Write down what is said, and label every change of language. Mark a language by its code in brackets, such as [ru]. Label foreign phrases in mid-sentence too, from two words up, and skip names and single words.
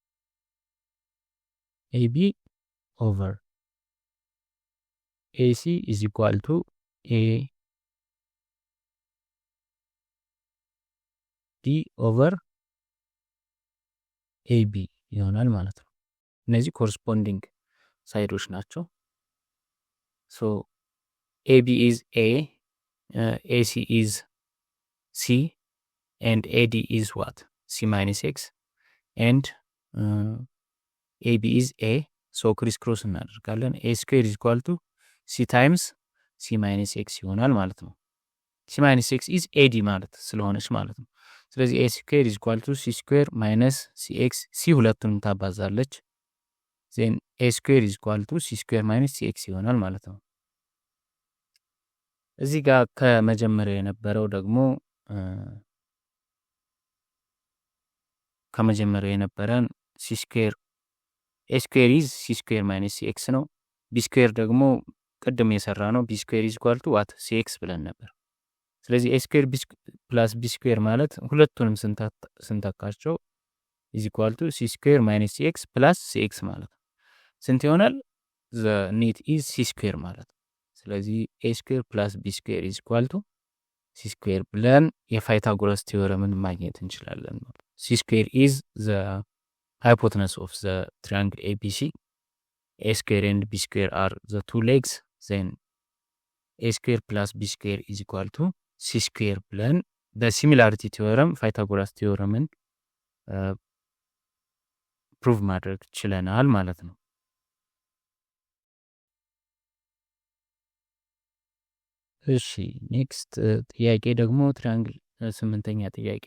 [en] AB over AC is equal to A D over AB [am] ይሆናል ማለት ነው። እነዚህ ኮረስፖንዲንግ ሳይዶች ናቸው። [en] so AB is A AC is C and AD is what? C minus X and AB is A. So crisscross እናደርጋለን። A square is equal to C times C minus X [am] ይሆናል ማለት ነው። [en] C minus X is AD [am] ማለት ስለሆነች ማለት ነው። ስለዚህ [en] A square is equal to C square minus CX C [am] ሁለቱንም ታባዛለች። [en] then A square is equal to C square minus CX [am] ይሆናል ማለት ነው። እዚህ ጋር ከመጀመሪያው የነበረው ደግሞ ከመጀመሪያው የነበረን [en] C square A square is C square minus C X ነው። B square [am] ደግሞ ቅድም የሰራ ነው። [en] B square is equal to what C X [am] ብለን ነበር። ስለዚህ [en] A square plus B square [am] ማለት ሁለቱንም ስንተካቸው [en] is equal to C square minus C X plus C X [am] ማለት ነው። ስንት ይሆናል? [en] the net is C square [am] ማለት ነው። ስለዚህ [en] A square plus B square is equal to C square [am] ብለን የፓይታጎረስ ቲዮረምን ማግኘት እንችላለን። [en] C square is the hypotenuse of the triangle ABC. A square and B square are the two legs. Then A square plus B square is equal to C square [am] ብለን በሲሚላሪቲ ቲዮረም ፓይታጎራስ ቲዮረምን ፕሩቭ ማድረግ ችለናል ማለት ነው። እሺ ኔክስት ጥያቄ ደግሞ ትሪያንግል 8ኛ ጥያቄ